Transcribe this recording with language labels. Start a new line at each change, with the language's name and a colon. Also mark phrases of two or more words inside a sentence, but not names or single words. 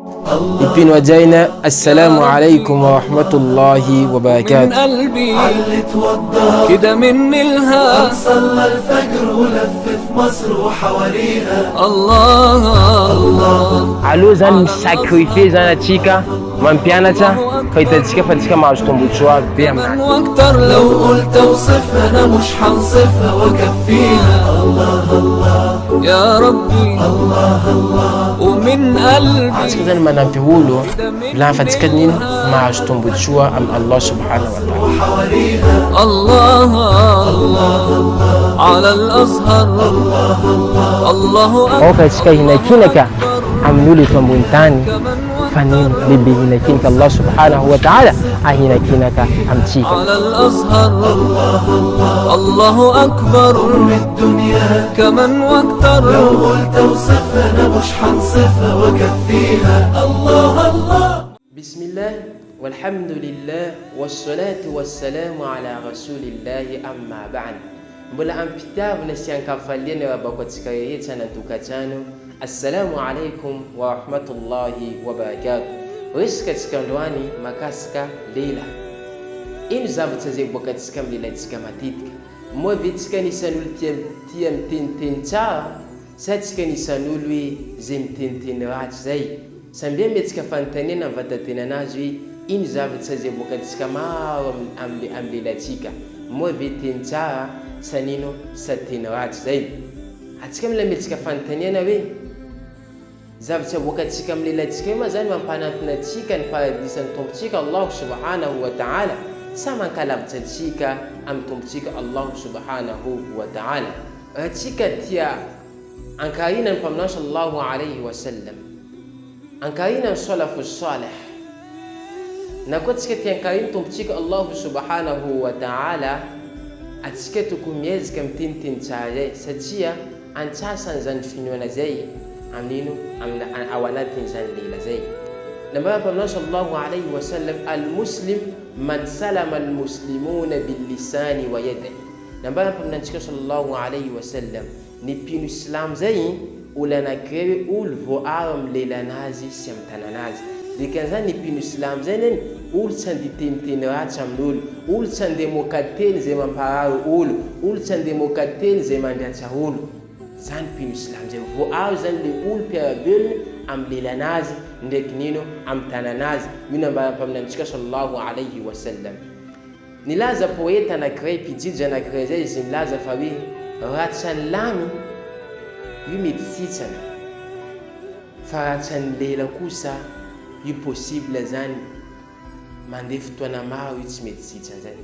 Arabic: ipin wajaina. السلام عليكم ورحمة الله وبركاته. من قلبي علي توضى كده مني الها صلى الفجر ولف في مصر وحواليها. الله
Malagasy: Alo zany sacrifice zany atsika mampianatra fahitatsika fa tsika mahazo tombontsoa be
Arabic: كمان
Malagasy: amin'azy.
Arabic: واكتر لو لو قلت اوصفها انا مش حنصفها واكفيها. الله الله يا ربي ومن قلبي
Malagasy: Atsika zany manampy olo lafatsika nino mahazo tombontsoa am
Arabic: الله سبحانه وتعالى. وحواليها. الله على الأزهر الله
Malagasy: Oka tsika hinakinaka amin'olo eto ambony tany fa nino lehibe hinakinaka
Arabic: الله سبحانه وتعالى
Malagasy: ahinakinaka amitsika.
Arabic: على الأزهر الله أكبر الدنيا كمان واكتر لو قلت اوصفها انا مش حنصفها واكفيها. الله الله. بسم الله والحمد لله والصلاة والسلام على رسول الله أما بعد.
Malagasy: Mbola ampitavy na siankafaliana rabakotsika rehetra nantokatrano.
Arabic: السلام عليكم ورحمة الله وبركاته.
Malagasy: Resaka tsika androany makasika lela. Ino zavatra zay boakatsika amin'ny lelantsika matetika. Moa ve tsika nisan'olo tia miteniteny tsara sa tsika nisan'olo hoe zay miteniteny ratsy zay. Samby metsika fanontaniana amin'ny vatantenanazy hoe ino zavatra zay boakatsika maro amin'ny lelantsika. Moa ve teny tsara sa nino sa teny ratsy zay. Atsika mila metsika fanontaniana hoe zavatra boakatsika amin'ny lelantsika ma zany mampanantona atsika ny paradisan'ny tompontsika
Arabic: الله سبحانه وتعالى
Malagasy: sa mankalavitra atsika amin'ny tompontsika
Arabic: الله سبحانه وتعالى.
Malagasy: Atsika tia ankarina ny mpaminao
Arabic: صلى الله عليه وسلم,
Malagasy: ankarina ny
Arabic: السلف الصالح,
Malagasy: na koa tsika tia ankarina tompontsika
Arabic: الله سبحانه وتعالى,
Malagasy: atsika tokony miezaka miteniteny tsara zay satria antsasany zany finoana zay amin'ino ao anatin'izany lela zay. Nambara mpaminao
Arabic: صلى الله عليه وسلم, المسلم من سلم المسلمون باللسان ويده.
Malagasy: Nambara mpaminantsika
Arabic: صلى الله عليه وسلم,
Malagasy: ny mpino islam zay olo anankiray hoe olo voaro amin'ny lelanazy sy amin'ny tananazy. Dikan'izany ny mpino islam zay neny olo tsy andeha teniteny ratsy amin'olo, olo tsy andeha moka-teny zay mamparary olo, olo tsy andeha moka-teny zay mandratsa olo. Zany mpino islam zay voaro zany le olo mpiara-belona amin'ny lelanazy ndraiky nino amin'ny tananazy. Io nambara mpaminantsika
Arabic: صلى الله عليه وسلم.
Malagasy: Nilaza poeta anankiray, mpijijy anankiray zay izy nilaza fa hoe ratsan'ny lamy io mety tsitsana fa ratsan'ny lela kosa io possible zany mandeha fotoana maro io tsy mety tsitsana zany.